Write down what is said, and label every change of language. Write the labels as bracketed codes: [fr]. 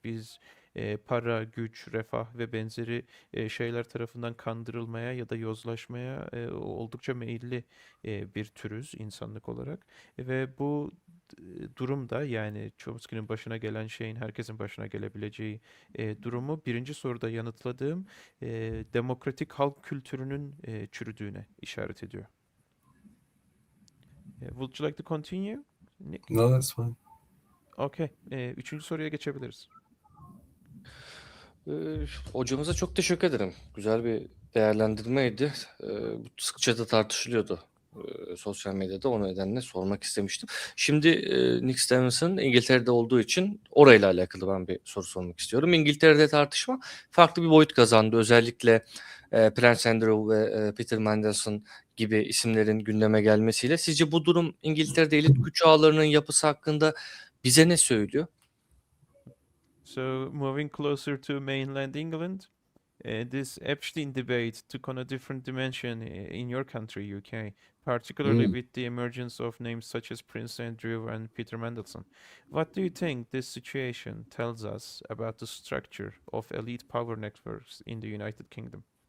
[tr] Biz para, güç, refah ve benzeri şeyler tarafından kandırılmaya ya da yozlaşmaya oldukça meyilli bir türüz insanlık olarak. Ve bu durumda yani Chomsky'nin başına gelen şeyin herkesin başına gelebileceği durumu birinci soruda yanıtladığım demokratik halk kültürünün çürüdüğüne işaret ediyor. [en] Would you like to continue, Nick? No, that's fine. Okay. [tr] Üçüncü soruya geçebiliriz. Hocamıza çok teşekkür ederim. Güzel bir değerlendirmeydi. Sıkça da tartışılıyordu sosyal medyada. O nedenle sormak istemiştim. Şimdi Nick Stevenson İngiltere'de olduğu için orayla alakalı ben bir soru sormak istiyorum. İngiltere'de tartışma farklı bir boyut kazandı. Özellikle Prince Andrew ve Peter Mandelson gibi isimlerin gündeme gelmesiyle. Sizce bu durum İngiltere'de elit güç ağlarının yapısı hakkında bize ne söylüyor? [en] So moving closer to mainland England, this Epstein debate took on a different dimension in your country, UK, particularly with the emergence of names such as Prince Andrew and Peter Mandelson. What do you think this situation tells us about the structure of elite power networks in the United Kingdom?